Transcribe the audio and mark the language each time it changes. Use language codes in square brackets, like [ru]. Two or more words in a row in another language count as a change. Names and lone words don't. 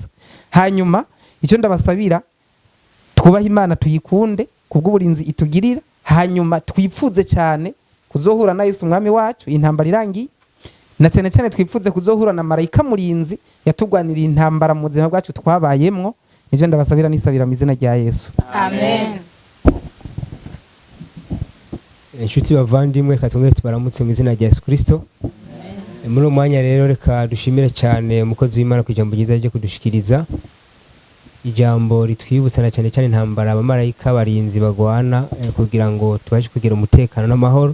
[rn] Hanyuma icyo ndabasabira, twubaha Imana, tuyikunde kubw'uburinzi itugirira, hanyuma twipfuze cyane kuzohura na Yesu Mwami wacu intambara irangiye, na cyane cyane twipfuze kuzohura na marayika murinzi yatugwaniriye intambara mu buzima bwacu twabayemwo. Nivyo ndabasabira nisabira mu izina rya Yesu, amen. Inshuti bavandimwe, reka twongere tubaramutse mu izina rya Yesu Kristo. Muri uwo mwanya rero reka dushimire cyane umukozi w'Imana ku ijambo ryiza ryo kudushikiriza, ijambo ritwibutsa na cyane cyane intambara abamarayika barinzi bagwana kugira ngo tubashe kugira umutekano n'amahoro.